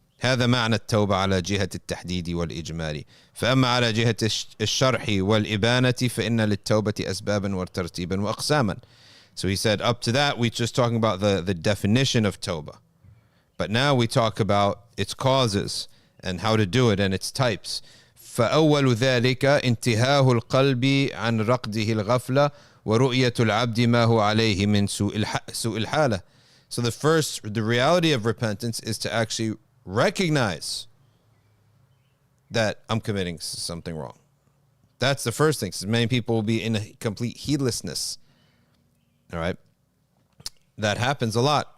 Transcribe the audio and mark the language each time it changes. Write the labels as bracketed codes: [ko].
[ar] هذا معنى التوبة على جهة التحديد والإجمال. فأما على جهة الشرح والإبانة فإن للتوبة أسبابا وترتيبا وأقساما. [en] So he said, up to that, we're just talking about the definition of tawbah. But now we talk about its causes and how to do it and its types. [ar] فأول ذلك انتهاء القلب عن رقده الغفلة ورؤية العبد ما هو عليه من سوء الحالة. [en] So the reality of repentance is to actually recognize that I'm committing something wrong. That's the first thing. So many people will be in a complete heedlessness. All right. That happens a lot.